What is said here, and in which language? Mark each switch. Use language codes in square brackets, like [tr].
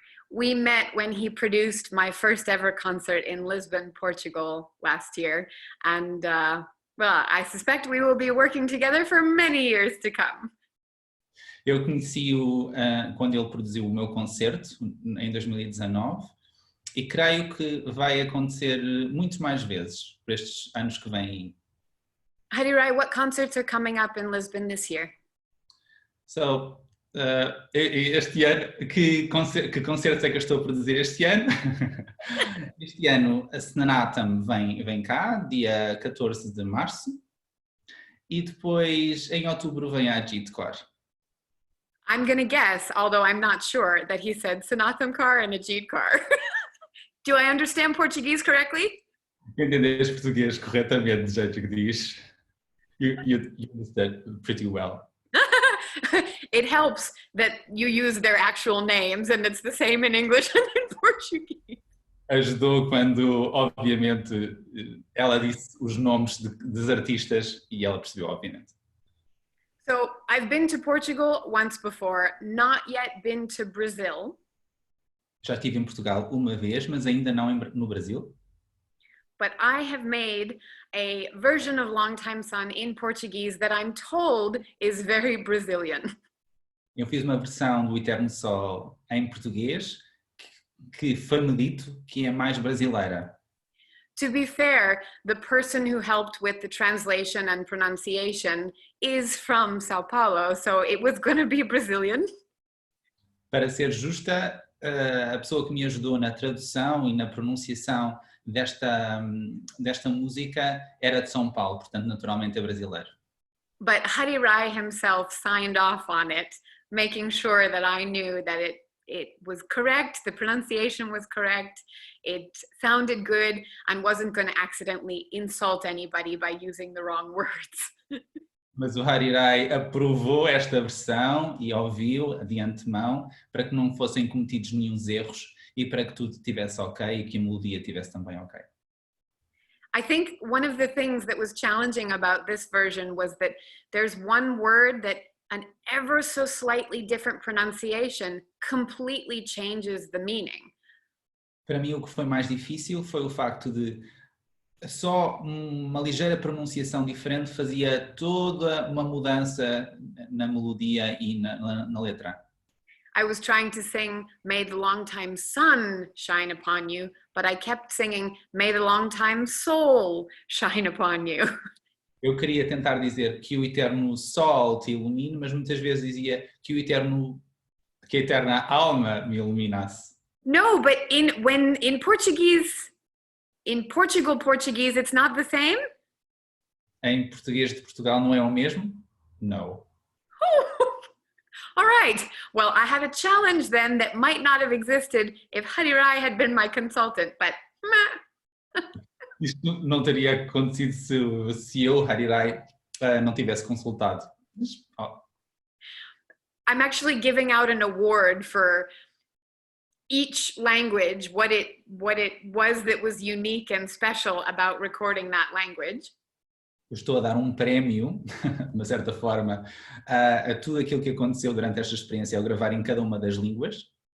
[en] We met when he produced my first ever concert in Lisbon, Portugal last year. And well, I suspect we will be working together for many years to come. [pt] Eu conheci-o quando ele produziu o meu concerto, em 2019, e creio que vai acontecer muitas mais vezes por estes anos que vêm aí. [en] Hari Rai, what concerts are coming up in Lisbon this year? [pt] So, este ano, que concertos é que eu estou a produzir este ano? Este ano a Senatum vem cá, dia 14 de março, e depois em outubro vem a Jit-core. [en] I'm going to guess, although I'm not sure, that he said Senatum car and a Jeet car. Do I understand Portuguese correctly? [pt] Entendeste português corretamente, Jai-Jagdeesh. [en] You understood pretty well. It helps that you use their actual names and it's the same in English and in Portuguese. [pt] Ajudou quando, obviamente, ela disse os nomes dos artistas e ela percebeu, obviamente. [en] So I've been to Portugal once before, not yet been to Brazil. [pt] Já estive em Portugal uma vez, mas ainda não no Brasil. [en] But I have made a version of Longtime Sun in Portuguese that I'm told is very Brazilian. [pt] Eu fiz uma versão do Eterno Sol em português que foi-me dito que é mais brasileira. [en] To be fair, the person who helped with the translation and pronunciation is from Sao Paulo, so it was going to be Brazilian. [pt] Para ser justa, a pessoa que me ajudou na tradução e na pronunciação desta música era de São Paulo, portanto naturalmente é brasileiro. [en] But Hari Rai himself signed off on it, making sure that I knew that it was correct, the pronunciation was correct, it sounded good, and wasn't going to accidentally insult anybody by using the wrong words. [pt] Mas o Hari Rai aprovou esta versão e ouviu de antemão para que não fossem cometidos nenhum erros e para que tudo estivesse ok e que a melodia estivesse também ok. [en] I think one of the things that was challenging about this version was that there's one word that an ever so slightly different pronunciation completely changes the meaning. [pt] Para mim o que foi mais difícil foi o facto de só uma ligeira pronunciação diferente fazia toda uma mudança na melodia e na letra. [en] I was trying to sing, "May the long-time sun shine upon you," but I kept singing, "May the long-time soul shine upon you." [pt] Eu queria tentar dizer que o Eterno Sol te ilumine, mas muitas vezes dizia que que a eterna alma me iluminasse. [en] No, but in Portuguese, in Portuguese, it's not the same. [pt] Em português de Portugal não é o mesmo? [en] No. All right. Well, I had a challenge then that might not have existed if Hari Rai had been my consultant, but [pt] Isto não teria acontecido se eu, Hari Rai, não tivesse consultado. Mas, [en] I'm actually giving out an award for each language, what it was that was unique and special about recording that language. [pt] eu estou a dar um prémio, de uma certa forma, a tudo aquilo que aconteceu durante esta experiência ao gravar em cada uma das línguas.